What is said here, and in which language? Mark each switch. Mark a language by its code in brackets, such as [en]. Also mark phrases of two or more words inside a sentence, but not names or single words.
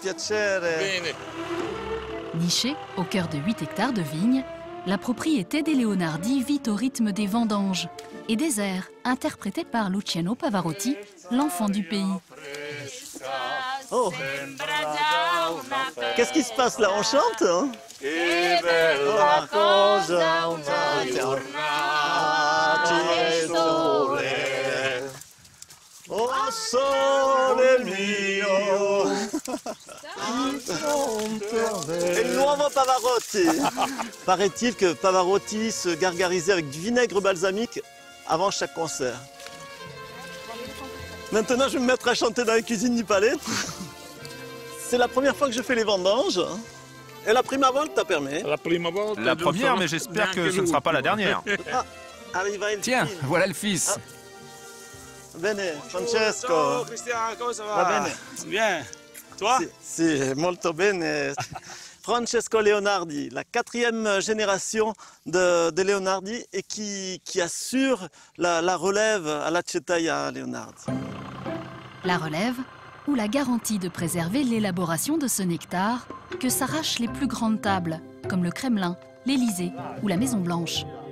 [fr] Nichée au cœur de 8 hectares de vignes, la propriété des Leonardi vit au rythme des vendanges et des airs interprétés par Luciano Pavarotti, l'enfant du pays. Oh. Qu'est-ce qui se passe là? On chante hein? [it] Oh sole mio. [fr] Et le nuovo Pavarotti. Paraît-il que Pavarotti se gargarisait avec du vinaigre balsamique avant chaque concert. Maintenant, je vais me mettre à chanter dans la cuisine du palais. C'est la première fois que je fais les vendanges. Et [it] la prima volta [fr] permet. La première, mais j'espère que ce ne sera pas la dernière. [it] Ah, arriva il [fr] Tiens, [it] figlio. [fr] voilà le fils. [it] Bene, Francesco. Ciao Cristian, [fr] comment ça va? [it] Va bene. [fr] Bien. Toi? [it] Sì, molto bene. [fr] Francesco Leonardi, la 4e génération de Leonardi et qui assure la relève à l'Acciaieria Leonardi. La relève ou la garantie de préserver l'élaboration de ce nectar que s'arrachent les plus grandes tables, comme le Kremlin, l'Élysée ou la Maison Blanche.